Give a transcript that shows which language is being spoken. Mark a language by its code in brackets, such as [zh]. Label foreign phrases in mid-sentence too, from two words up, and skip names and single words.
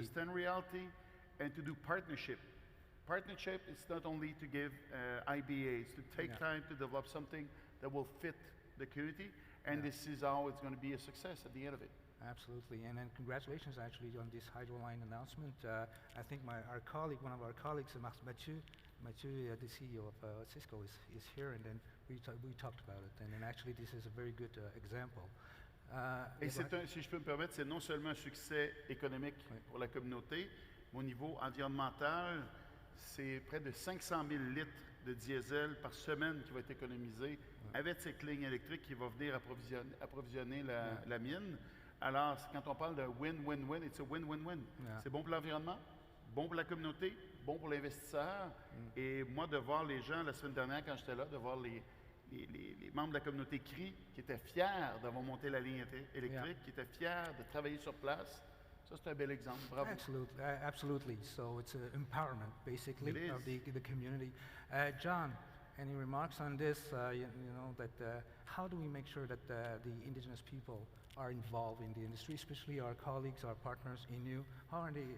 [en] understand reality and to do partnership. Partnership is not only to give IBAs, to take time to develop something that will fit the community, and this is how it's going to be a success at the end of it. Absolutely, and then congratulations actually on this hydro line announcement. I think one of our colleagues, Mathieu, the CEO of Cisco, is here, and then we talked about it, and then actually this is a very good example. [fr] Et si je peux me permettre, c'est non seulement un succès économique pour la communauté, mais au niveau environnemental, c'est près de 500 000 litres de diesel par semaine qui va être économisé avec cette ligne électrique qui va venir approvisionner la mine. Alors, quand on parle de win-win-win, [en] it's a win-win-win. Yeah. [fr] C'est bon pour l'environnement, bon pour la communauté, bon pour l'investisseur. Et moi, de voir les gens, la semaine dernière, quand j'étais là, de voir les membres de la communauté CRI qui étaient fiers d'avoir monté la ligne électrique, qui étaient fiers de travailler sur place. Ça, c'est un bel exemple. Bravo. [en] Absolutely. So it's empowerment, basically, of the community. John, any remarks on this? How do we make sure that the Indigenous people are involved in the industry, especially our colleagues, our partners in you? How are they?